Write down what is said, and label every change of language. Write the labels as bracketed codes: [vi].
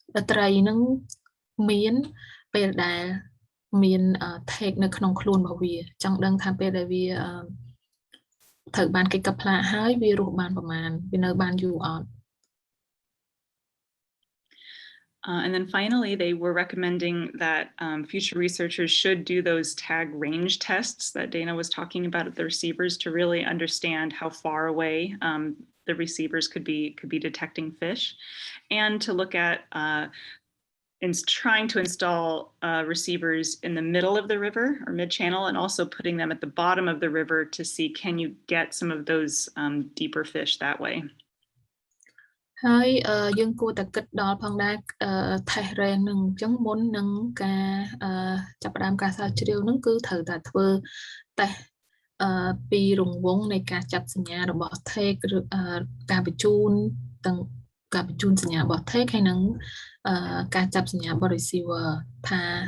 [km] ត្រីហ្នឹងមានពេលដែលមាន take នៅក្នុងខ្លួនរបស់វាចង់ដឹងថាពេលដែលវាត្រូវបានគេកាប់ផ្លាកហើយវារស់បានប្រមាណវានៅបានយូរអត់ [en] And then finally, they were recommending that future researchers should do those tag range tests that Dana was talking about at the receivers to really understand how far away the receivers could be detecting fish, and to look at trying to install receivers in the middle of the river or mid-channel, and also putting them at the bottom of the river to see can you get some of those deeper fish that way. [km] ហើយយើងគួរតែគិតដល់ផងដែរថេសរ៉េងនឹងអញ្ចឹងមុននឹងការចាប់ផ្ដើមការស្រាវជ្រាវនឹងគឺត្រូវតែធ្វើតេស្តពីរង្វង់នៃការចាប់សញ្ញារបស់ take ឬការបញ្ជូនទាំងការបញ្ជូនសញ្ញារបស់ take ហើយនឹងការចាប់សញ្ញារបស់ receiver ថា